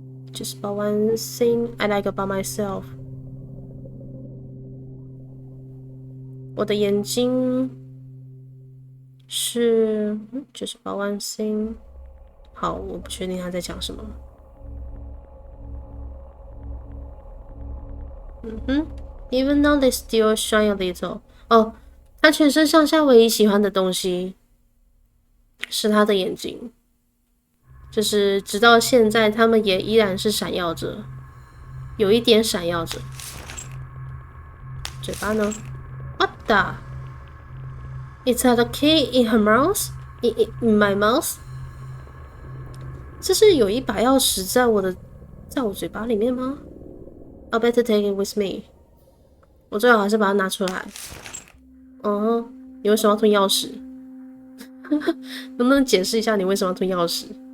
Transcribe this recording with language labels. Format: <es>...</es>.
<en>Just about one thing I like about myself.</en> <zh>我的眼睛是</zh> <en>just about one thing.</en> <zh>好，我不确定他在讲什么。</zh> <en>Even though they still shine a little.</en> <zh>他全身上下唯一喜欢的东西是他的眼睛，就是直到现在，他们也依然是闪耀着，有一点闪耀着。嘴巴呢</zh> <en>？What the? Is that a key in her mouth? In my mouth？</en> <zh>这是有一把钥匙在我嘴巴里面吗？</zh> <en>I better take it with me。</en> <zh>我最好还是把它拿出来。你为什么要吞钥匙？能不能解释一下你为什么要吞钥匙？</zh>